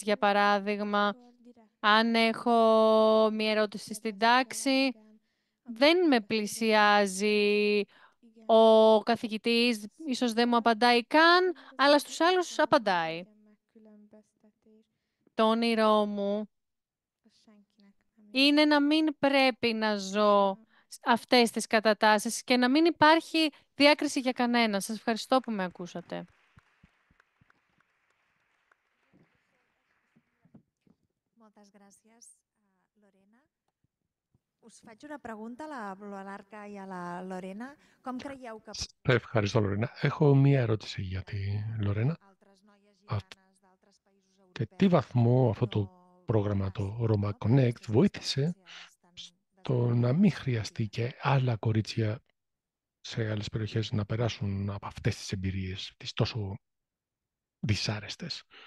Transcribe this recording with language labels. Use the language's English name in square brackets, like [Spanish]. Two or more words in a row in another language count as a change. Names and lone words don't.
[Greek] Για παράδειγμα, αν έχω μία ερώτηση στην τάξη, δεν με πλησιάζει ο καθηγητής, ίσως δεν μου απαντάει καν, αλλά στους άλλους απαντάει. Το όνειρό μου είναι να μην πρέπει να ζω αυτές τις κατατάσεις και να μην υπάρχει διάκριση για κανένα. Σας ευχαριστώ που με ακούσατε. [Catalan] Moltes gràcies, Lorena. Us faig una pregunta a l'Arca i a la Lorena. Com creieu que... [Greek] Ευχαριστώ, Λορένα. Έχω μία ερώτηση για τη Λορένα. Και τι βαθμό αυτό το πρόγραμμα, το Roma Connect, βοήθησε στο να μην χρειαστεί και άλλα κορίτσια σε άλλες περιοχές να περάσουν από αυτές τις εμπειρίες, τις τόσο δυσάρεστες.